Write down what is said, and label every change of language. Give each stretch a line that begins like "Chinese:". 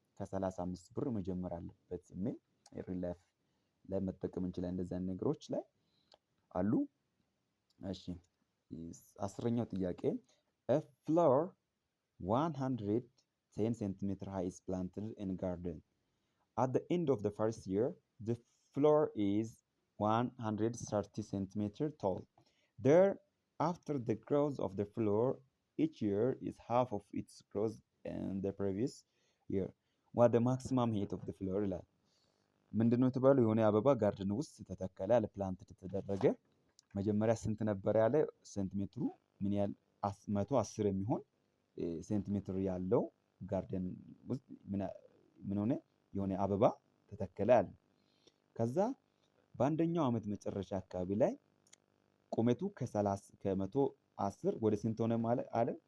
Amharic: ከ35 ብር መጀመር አለበት የሚል ሪል ላይፍ ላይ መጠቀም እንችላለን። እንደዚህ አይነት ነገሮች ላይ አሉ። እሺ 10ኛው ጥያቄ
English: a flower 110 centimeter high is planted in a garden. At the end of the first year, the flower is 130 centimeter tall. Thereafter, the growth of the flower each year is half of its growth in the previous year. What the maximum height of the flower
Amharic: ይላል። ምንድነው የተባለው? የሆነ አበባ ጋርደን ውስጥ ተተከለ ያለ ፕላንት ተደረገ። መጀመሪያ ስንት ነበር ያለ ሴንቲሜትሩ ምን ያህል 110 የሚሆን ሴንቲሜትር ያለው ጋርደን ውስጥ ምን ሆነ? የሆነ አበባ ተተከለ አለ። ከዛ በአንደኛው ዓመት መጨረሻ አካባቢ ላይ ቁመቱ ከ110 ወደ ስንት ሆነ ማለት አለ?